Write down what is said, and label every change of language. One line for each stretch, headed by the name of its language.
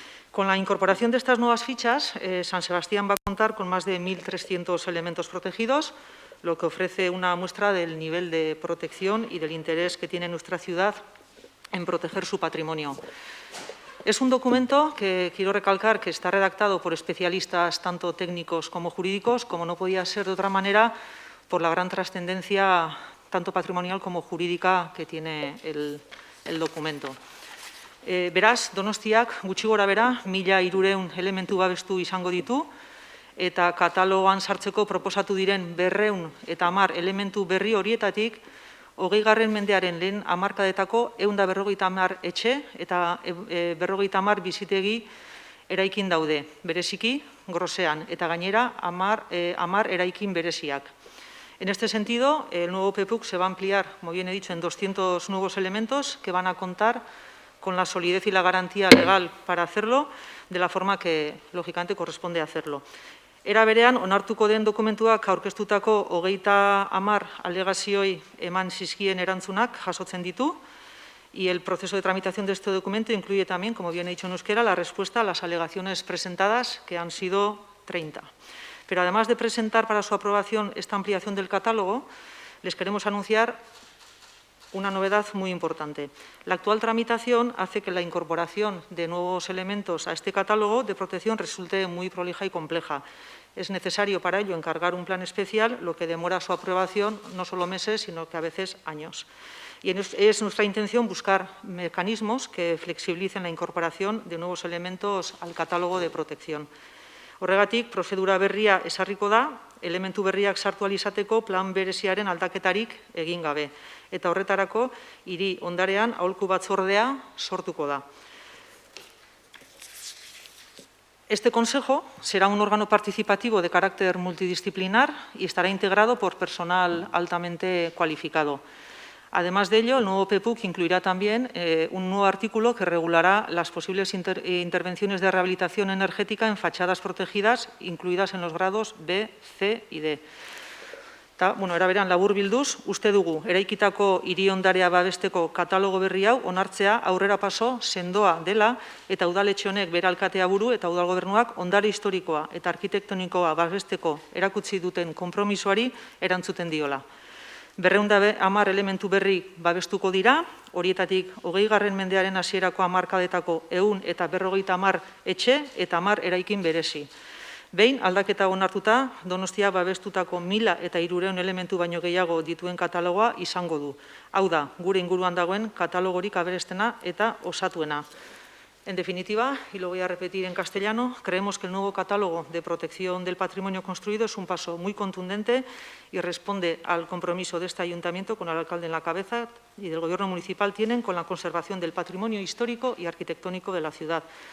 Spanish: Con la incorporación de estas nuevas fichas, San Sebastián va a contar con más de 1.300 elementos protegidos, lo que ofrece una muestra del nivel de protección y del interés que tiene nuestra ciudad en proteger su patrimonio. Es un documento que quiero recalcar que está redactado por especialistas tanto técnicos como jurídicos, como no podía ser de otra manera, por la gran trascendencia tanto patrimonial como jurídica que tiene el documento.
Basque: Beraz, Donostiak gutxi gora bera 1.300 elementu babestu izango ditu, eta katalogoan sartzeko proposatu diren 210 elementu berri horietatik 20. mendearen lehen hamarkadetako 150 etxe eta 250 bizitegi eraikin daude, bereziki, grosean, eta gainera 10 eraikin bereziak.
Spanish: En este sentido, el nuevo PEPUC se va a ampliar, como bien he dicho, en 200 nuevos elementos que van a contar con la solidez y la garantía legal para hacerlo, de la forma que, lógicamente, corresponde hacerlo.
Basque: Era berean, onartuko den dokumentuak aurkeztutako 30 alegazioi eman zizkien erantzunak jasotzen ditu,
Spanish: y el proceso de tramitación de este documento incluye también, como bien he dicho en euskera, la respuesta a las alegaciones presentadas, que han sido 30. Pero además de presentar para su aprobación esta ampliación del catálogo, les queremos anunciar una novedad muy importante. La actual tramitación hace que la incorporación de nuevos elementos a este catálogo de protección resulte muy prolija y compleja. Es necesario para ello encargar un plan especial, lo que demora su aprobación no solo meses, sino que a veces años. Y es nuestra intención buscar mecanismos que flexibilicen la incorporación de nuevos elementos al catálogo de protección.
Basque: Horregatik, prozedura berria ezarriko da, elementu berriak sartu ahal izateko plan bereziaren aldaketarik egin gabe. Eta horretarako, hiri ondarean aholku batzordea sortuko da.
Spanish: Este consejo será un órgano participativo de carácter multidisciplinar y estará integrado por personal altamente cualificado. Además de ello, el nuevo PEPUC incluirá también un nuevo artículo que regulará las posibles intervenciones de rehabilitación energética en fachadas protegidas, incluidas en los grados B, C y D.
Basque: Era beran, laburbilduz, uste dugu, eraikitako hiri ondarea babesteko katalogo berri hau onartzea aurrera paso sendoa dela eta udaletxe honek bere alkatea buru eta udalgobernuak ondare historikoa eta arkitektonikoa babesteko erakutsi duten konpromisoari erantzuten diola. 210 elementu berri babestuko dira, horietatik 20. mendearen hasierako hamarkadetako 100 eta 250 etxe eta 10 eraikin berezi. Behin, aldaketa onartuta, Donostia babestutako 1.300 elementu baino gehiago dituen katalogoa izango du. Hau da, gure inguruan dagoen katalogorik aberestena eta osatuena.
Spanish: En definitiva, y lo voy a repetir en castellano, creemos que el nuevo catálogo de protección del patrimonio construido es un paso muy contundente y responde al compromiso de este ayuntamiento, con el alcalde en la cabeza, y del Gobierno municipal tienen con la conservación del patrimonio histórico y arquitectónico de la ciudad.